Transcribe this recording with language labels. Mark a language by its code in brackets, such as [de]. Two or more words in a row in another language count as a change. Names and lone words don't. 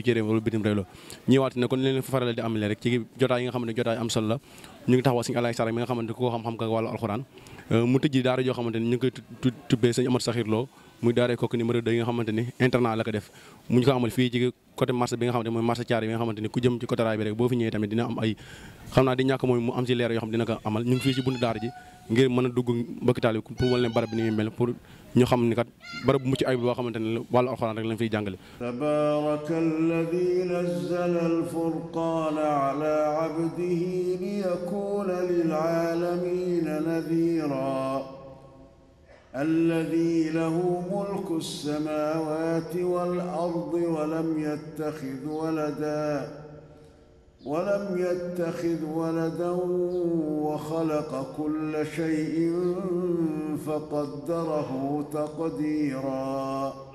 [wo] ci réew wala bitim réew la ñëwaat ne kon leen fa faral di amalee rek ci jotaay yi nga xamante ne jotaay am solo la ñu ngi taxawal Sëñ Alaay Sarr mi nga xamante ko xam-xam ka wàllu alxuraan mu tëjji daara joo xamante ni ñu ngi koy tubbee Sëñ Amar Saxir Lo muy daara kooku numéro 2 yi nga xamante ni internat la ko def mu ñu ko amal fii ci côté marché bi nga xamante mooy marché Thiaré bi nga xamante ni ku jëm ci côté raay bi rek boo fi ñëwee tamit dina am ay xam naa di ñàkk mooy mu am ci leer yoo xam dina ko amal ñu ngi fii ci buntu daara ji ngir mën a dugg mbokki taal bi pour wal ne barab bi ni muy mel pour ñu xam ni kat barab bu mucc ayib boo xamante ne wàllu alxuraan rek lañ fiy jàngale. [ar] تبارك الذي نزل الفرقان على عبده ليكون للعالمين نذيرا الذي له ملك السماوات والأرض ولم يتخذ ولدا وخلق كل شيء فقدره تقديرا